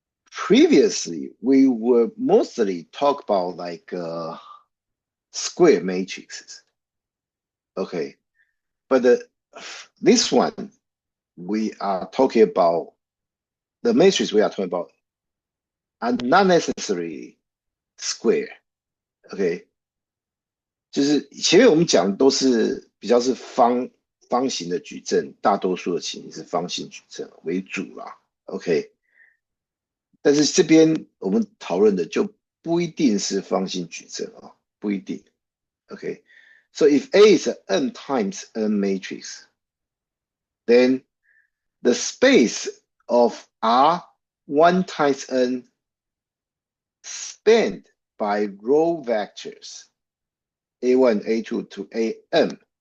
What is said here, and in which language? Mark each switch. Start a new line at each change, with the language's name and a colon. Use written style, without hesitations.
English: Previously, we were mostly talk about like square matrices. Okay, but this one we are talking about the matrix we are talking about are not necessarily square.
Chinese: OK， 就是前面我们讲都是比较是方形的矩阵，大多数的情形是方形矩阵为主啦。 OK， 但是这边我们讨论的就不一定是方形矩阵啊，不一定。
English: OK， so if A is an n times n matrix, then the space of R1 times n spanned by row vectors A1, A2 to Am.